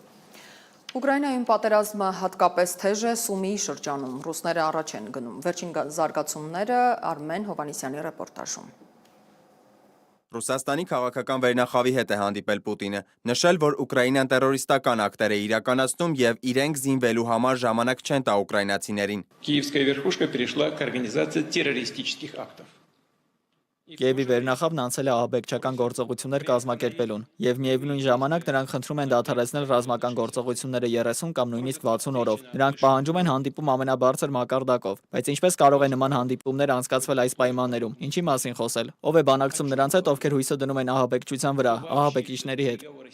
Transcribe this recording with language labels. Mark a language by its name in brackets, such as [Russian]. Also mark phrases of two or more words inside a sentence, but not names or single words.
[Armenian] Ուկրաինայում պատերազմը հատկապես թեժ է Սումիի շրջանում։ Ռուսները առաջ են գնում։ Վերջին զարգացումները Արմեն Հովանեսյանի ռեպորտաժում։ Ռուսաստանի քաղաքական վերնախավի հետ է հանդիպել Պուտինը, նշել, որ Ուկրաինան տերորիստական ակտեր է իրականացնում եւ իրենք զինվելու համար ժամանակ չեն տա ուկրաինացիներին։ [Russian] Киевская верхушка перешла к организации террористических актов։ [Armenian] Կիևի վերնախավն անցել է ահաբեկչական գործողություններ կազմակերպելուն, եւ միևնույն ժամանակ նրանք խնդրում են դադարեցնել ռազմական գործողությունները 30 կամ նույնիսկ 60 օրով։ Նրանք պահանջում են հանդիպում ամենաբարձր մակարդակով, բայց ինչպես կարող է նման հանդիպումներ անցկացվել այս պայմաններում, ինչի մասին խոսել։ Ով է բանակցում նրանց հետ, ովքեր հույսը դնում են ահաբեկչության վրա, ահաբեկիչների հետ։